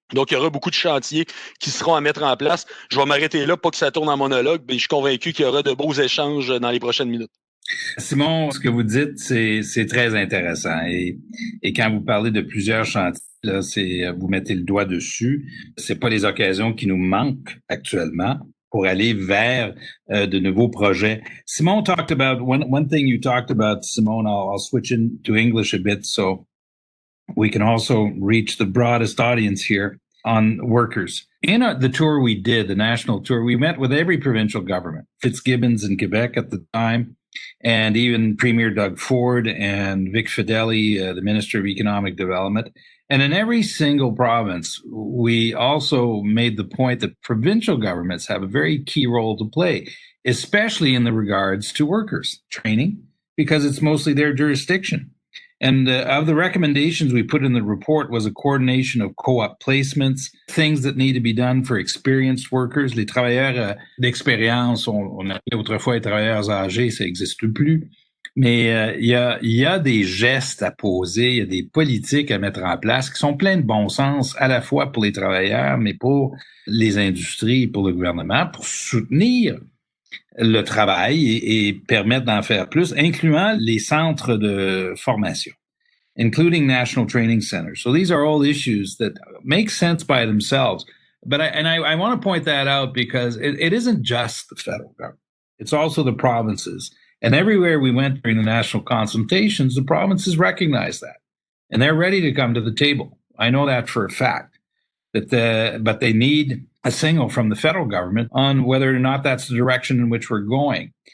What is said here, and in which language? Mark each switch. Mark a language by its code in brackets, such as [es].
[fr] Donc, il y aura beaucoup de chantiers qui seront à mettre en place. Je vais m'arrêter là, pas que ça tourne en monologue, mais je suis convaincu qu'il y aura de beaux échanges dans les prochaines minutes. Simon, ce que vous dites, c'est très intéressant. Et quand vous parlez de plusieurs chantiers, là, vous mettez le doigt dessus. C'est pas les occasions qui nous manquent actuellement pour aller vers de nouveaux projets. [en] Simon talked about one thing you talked about, Simone. I'll switch into English a bit so we can also reach the broadest audience here on workers. In the tour we did, the national tour, we met with every provincial government, Fitzgibbons in Quebec at the time, and even Premier Doug Ford and Vic Fedeli, the Minister of Economic Development. And in every single province, we also made the point that provincial governments have a very key role to play, especially in the regards to workers training, because it's mostly their jurisdiction. And of the recommendations we put in the report was a coordination of co-op placements, things that need to be done for experienced workers. [fr] Les travailleurs d'expérience, on appelait autrefois les travailleurs âgés, ça n'existe plus. Mais il y a des gestes à poser, il y a des politiques à mettre en place qui sont pleins de bon sens, à la fois pour les travailleurs, mais pour les industries, pour le gouvernement, pour soutenir le travail et permettre d'en faire plus, incluant les centres de formation, [en] including national training centers. So these are all issues that make sense by themselves. But I want to point that out because it isn't just the federal government. It's also the provinces. And everywhere we went during the national consultations, the provinces recognize that. And they're ready to come to the table. I know that for a fact. But they need a signal from the federal government on whether or not that's the direction in which we're going.